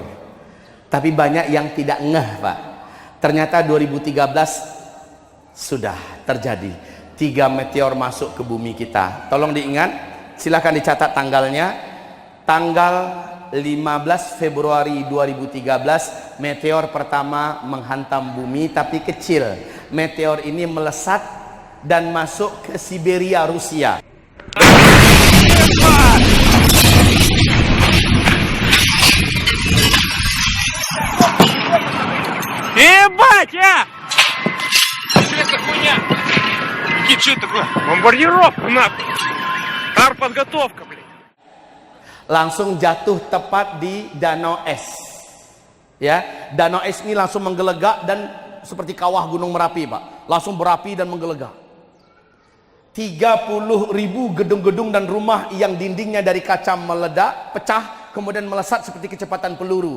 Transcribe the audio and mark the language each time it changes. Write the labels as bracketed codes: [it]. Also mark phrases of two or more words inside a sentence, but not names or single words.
[id] Tapi banyak yang tidak ngeh, Pak. Ternyata 2013 sudah terjadi 3 meteor masuk ke bumi kita. Tolong diingat, silahkan dicatat tanggalnya. Tanggal 15 Februari 2013 meteor pertama menghantam bumi, tapi kecil. Meteor ini melesat dan masuk ke Siberia, Rusia. [ru] Ебать, Что это хуйня? Никит, что это такое? Бомбардировка, нахуй. Артподготовка, блин. [id] Langsung jatuh tepat di Danau Es. Ya, Danau Es ini langsung menggelegak dan seperti kawah Gunung Merapi, Pak. Langsung berapi dan menggelegak. 30.000 gedung-gedung dan rumah yang dindingnya dari kaca meledak, pecah, kemudian melesat seperti kecepatan peluru.